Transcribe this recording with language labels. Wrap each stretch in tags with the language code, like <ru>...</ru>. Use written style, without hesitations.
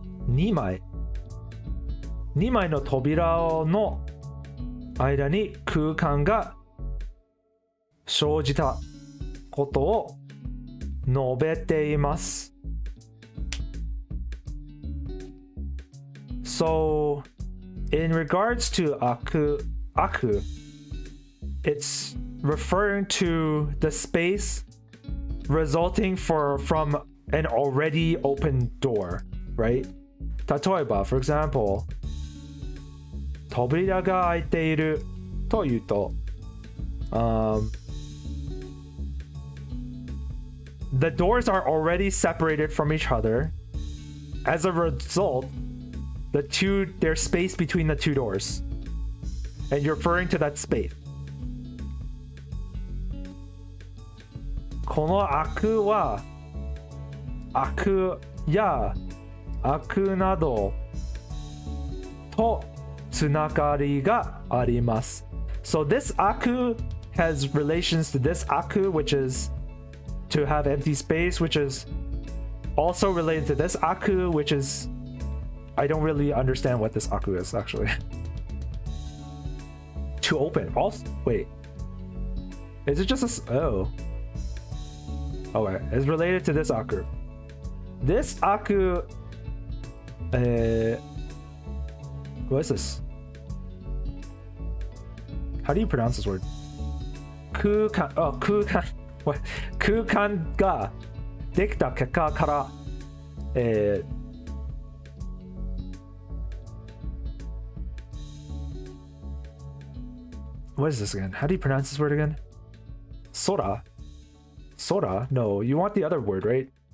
<ja>2枚の扉の間に空間が生じたことを述べています。So</ja> <en>in regards to Aku, it's referring to the space resulting from an already open door, right? 例えば for example</en> <ja>扉が開いているというと、</ja> <en>the doors are already separated from each other. As a result, there's space between the two doors, and you're referring to that space.</en> <ja>この開くは開くや開くなどとつながりがあります。</ja> <en>So this Aku has relations to this Aku, which is to have empty space, which is also related to this Aku, which is, I don't really understand what this Aku is actually. To open. Also, wait. Is it just a... Oh. Okay. It's related to this Aku. This Aku... what is this? How do you pronounce this word? 空間 Oh, 空間 What?</en> <ja>空間ができた結果から、</ja> <en>what is this again? How do you pronounce this word again? Sora? Sora? No, you want the other word, right?</en>